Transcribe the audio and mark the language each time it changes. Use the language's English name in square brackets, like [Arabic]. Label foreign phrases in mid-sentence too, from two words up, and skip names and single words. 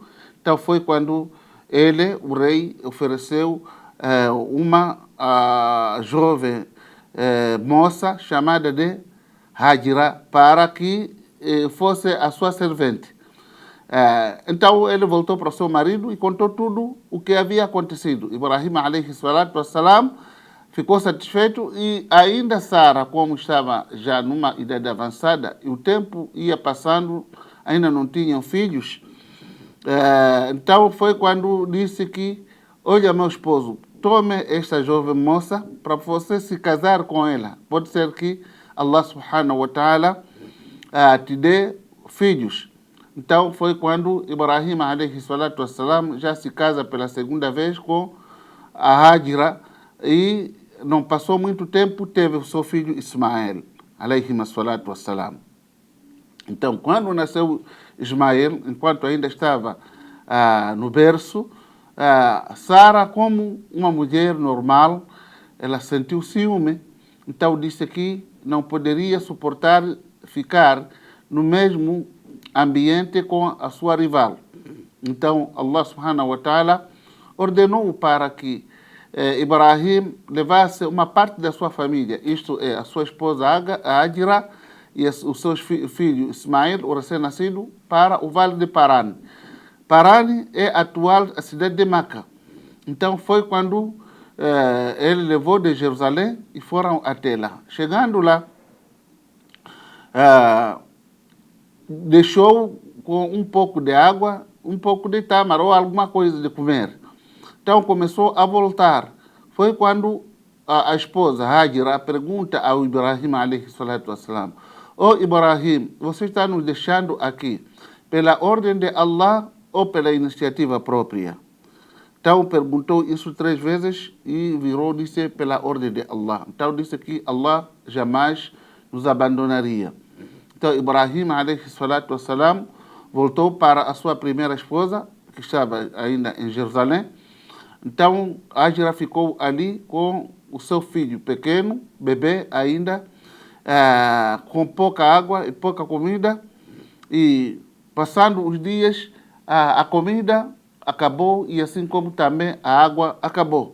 [Portuguese] Então, foi quando ele, o rei, ofereceu uma jovem moça chamada de Hajira para que fosse a sua servente. Então ele voltou para o seu marido e contou tudo o que havia acontecido. Ibrahim [Arabic] عليه الصلاة والسلام [Portuguese] ficou satisfeito e ainda Sara, como estava já numa idade avançada e o tempo ia passando, ainda não tinham filhos. Então foi quando disse que, olha meu esposo, tome esta jovem moça para você se casar com ela. Pode ser que Allah [Arabic] سبحانه وتعالى [Portuguese] te dê filhos. Então foi quando Ibrahim [Arabic] عليه الصلاة والسلام [Portuguese] já se casa pela segunda vez com a Hajira e não passou muito tempo, teve o seu filho Ismael [Arabic] عليه الصلاة والسلام. [Portuguese] Então, quando nasceu Ismael, enquanto ainda estava no berço, Sara, como uma mulher normal, ela sentiu ciúme. Então disse que não poderia suportar ficar no mesmo ambiente com a sua rival. Então Allah [Arabic] سبحانه وتعالى [Portuguese] ordenou para que Ibrahim levasse uma parte da sua família, isto é, a sua esposa Hajira e os seus filhos Ismael, o recém-nascido, para o Vale de Paran. Paran é a atual cidade de Meca. Então foi quando ele levou de Jerusalém e foram até lá. Chegando lá, deixou com um pouco de água, um pouco de tâmara ou alguma coisa de comer. Então começou a voltar. Foi quando a esposa Hajira pergunta ao Ibrahim [Arabic] عليه الصلاة والسلام: [Portuguese] "Oh Ibrahim, você está nos deixando aqui pela ordem de Allah ou pela iniciativa própria?" Então perguntou isso 3 vezes e virou disse pela ordem de Allah. Então disse que Allah jamais nos abandonaria. Então Ibrahim [Arabic] عليه الصلاة والسلام [Portuguese] voltou para a sua primeira esposa, que estava ainda em Jerusalém. Então Hajira ficou ali com o seu filho pequeno, bebê ainda, com pouca água e pouca comida. E passando os dias, a comida acabou e assim como também a água acabou.